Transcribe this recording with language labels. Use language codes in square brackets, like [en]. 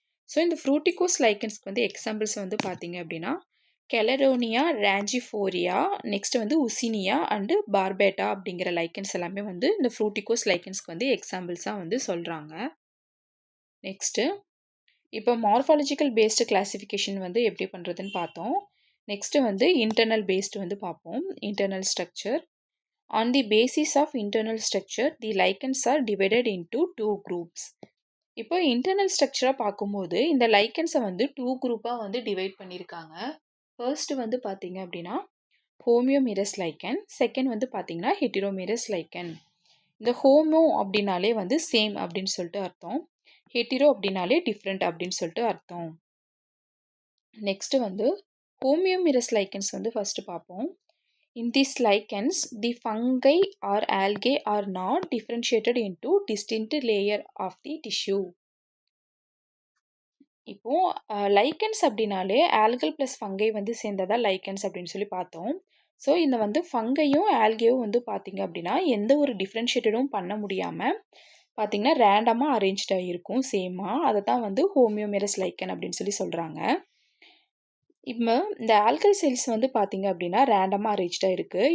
[ta] So இந்த ஃப்ரூட்டிகோஸ் லைக்கன்ஸ்க்கு வந்து examples வந்து பார்த்தீங்க அப்படின்னா கெலரோனியா, ராஞ்சிஃபோரியா, நெக்ஸ்ட் வந்து உசினியா அண்டு பார்பேட்டா அப்படிங்கிற லைக்கன்ஸ் எல்லாமே வந்து இந்த ஃப்ரூட்டிகோஸ் லைக்கன்ஸ்க்கு வந்து எக்ஸாம்பிள்ஸாக வந்து சொல்கிறாங்க. நெக்ஸ்ட்டு இப்போ மார்ஃபாலஜிக்கல் பேஸ்டு கிளாசிஃபிகேஷன் வந்து எப்படி பண்ணுறதுன்னு பார்த்தோம். நெக்ஸ்ட்டு வந்து இன்டர்னல் பேஸ்டு வந்து பார்ப்போம். [en] Internal structure. On the basis of internal structure, the lichens are divided into two groups. [ta] இப்போ இன்டர்னல் ஸ்ட்ரக்சராக பார்க்கும்போது இந்த லைக்கன்ஸை வந்து டூ குரூப்பாக வந்து டிவைட் பண்ணியிருக்காங்க. ஃபர்ஸ்ட் வந்து பார்த்தீங்க அப்படின்னா ஹோமியோமிரஸ் லைக்கன், செகண்ட் வந்து பார்த்தீங்கன்னா ஹெட்டிரோமிரஸ் லைக்கன். இந்த ஹோமோ அப்படின்னாலே வந்து சேம் அப்படின்னு சொல்லிட்டு அர்த்தம், ஹெட்டிரோ அப்படின்னாலே டிஃப்ரெண்ட் அப்படின்னு சொல்லிட்டு அர்த்தம். நெக்ஸ்ட் வந்து ஹோமியோமிரஸ் லைக்கன்ஸ் வந்து ஃபர்ஸ்ட் பார்ப்போம். [en] In these lichens, the fungi or algae are not differentiated into distinct layer of the tissue. [ta] இப்போ லைக்கன்ஸ் அப்படின்னாலே ஆல்கல் ப்ளஸ் ஃபங்கை வந்து சேர்ந்ததா லைக்கன்ஸ் அப்படின்னு சொல்லி பார்த்தோம். ஸோ இந்த வந்து ஃபங்கையும் ஆல்கேயும் வந்து பார்த்தீங்க அப்படின்னா எந்த ஒரு டிஃப்ரென்ஷியேட்டடும் பண்ண முடியாமல் பார்த்தீங்கன்னா ரேண்டமாக அரேஞ்ச்டாக இருக்கும் சேமாக. அதை தான் வந்து ஹோமியோமெரஸ் லைக்கன் அப்படின்னு சொல்லி சொல்கிறாங்க. இப்போ இந்த ஆல்கல் செல்ஸ் வந்து பார்த்தீங்க அப்படின்னா ரேண்டமாக அரேஞ்ச்டாக இருக்குது.